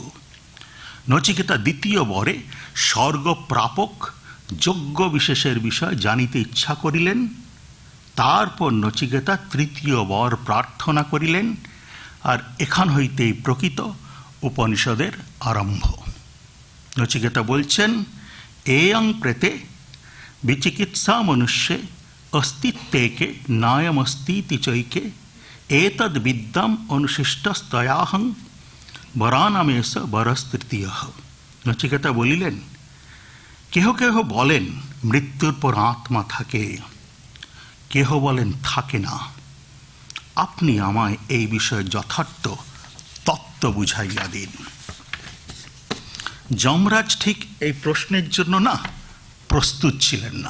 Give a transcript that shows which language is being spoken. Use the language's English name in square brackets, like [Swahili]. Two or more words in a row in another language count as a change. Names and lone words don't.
[Bangla] নচিকেতা দ্বিতীয় বরে স্বর্গ প্রাপক যোগ্য বিশেষের বিষয় জানিতে ইচ্ছা করিলেন। তারপর নচিকেতা তৃতীয় বর প্রার্থনা করিলেন, আর এখান হইতেই প্রকৃত উপনিষদের আরম্ভ। নচিকেতা বলছেন, [Sanskrit] এয়ং প্রেতে বিচিকিৎসা মনুষ্যে অস্তিত্বেকে নায়মস্তিতি চৈকে এতদ বিদ্যাম অনুশিষ্টস্তয়াহং বরানামেশ বরস্তৃতীয়। [Bangla] নচিকেতা বলিলেন, কেহ কেহ বলেন মৃত্যুর পর আত্মা থাকে, কেহ বলেন থাকে না। আপনি আমায় এই বিষয়ে যথার্থ তত্ত্ব বুঝাইয়া দিন। যমরাজ ঠিক এই প্রশ্নের জন্য না প্রস্তুত ছিলেন না।